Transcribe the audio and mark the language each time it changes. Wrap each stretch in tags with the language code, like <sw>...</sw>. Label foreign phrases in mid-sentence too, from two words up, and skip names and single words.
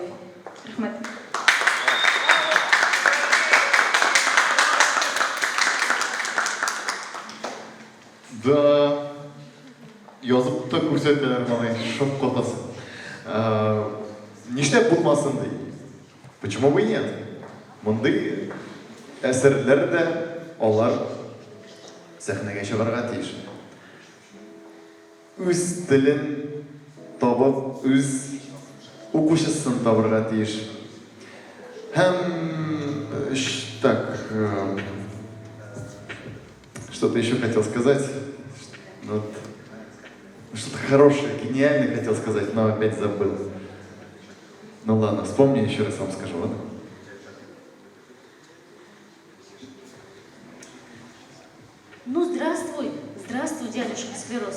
<tt>Рәхмәт. Да, язып та күрсәтәләр малай, шок каласың. Нишләп булмасын ди?</tt> <ru>Почему бы и нет?</ru> <tt>Мондый әсәрләр дә алар сәхнәгә чыгарга тиеш. Үз телен табып, үз укучысын табырга тиеш.</tt> <ru>Һәм так, что-то еще хотел сказать. Вот. Что-то хорошее, гениальное хотел сказать, но опять забыл. Ну ладно, вспомню, еще раз вам скажу, ладно? Ну, здравствуй, дядюшка Склероз.</ru>